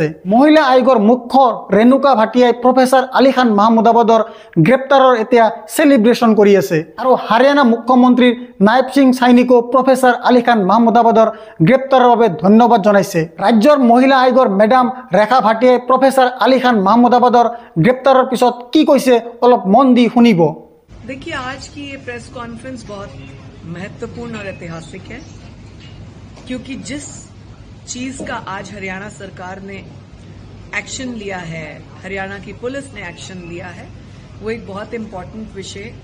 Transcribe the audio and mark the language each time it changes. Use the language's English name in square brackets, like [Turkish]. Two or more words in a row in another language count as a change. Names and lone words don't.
[Assamese] মহিলা আয়োগৰ মুখ্য ৰেণুকা ভাটিয়াই প্ৰফেচাৰ আলী খান মাহমুদাবাদৰ গ্ৰেপ্তাৰৰ এতিয়া সেলিব্ৰেশন কৰি আছে আৰু হাৰিয়ানা মুখ্যমন্ত্ৰী নায়েব সিং সাইনিকো প্ৰফেচাৰ আলী খান মাহমুদাবাদৰ গ্ৰেপ্তাৰৰ বাবে ধন্যবাদ জনাইছে। ৰাজ্যৰ মহিলা আয়োগৰ মেডাম ৰেখা ভাটিয়াই প্ৰফেচাৰ আলী খান মাহমুদাবাদৰ গ্ৰেপ্তাৰৰ পিছত কি কৈছে অলপ মন দি শুনিব। [Hindi] देखिए, आज की ये प्रेस कॉन्फ्रेंस बहुत महत्वपूर्ण और ऐतिहासिक है, क्योंकि जिस चीज का आज हरियाणा सरकार ने एक्शन लिया है, हरियाणा की पुलिस ने एक्शन लिया है, वो एक बहुत इम्पोर्टेंट विषय।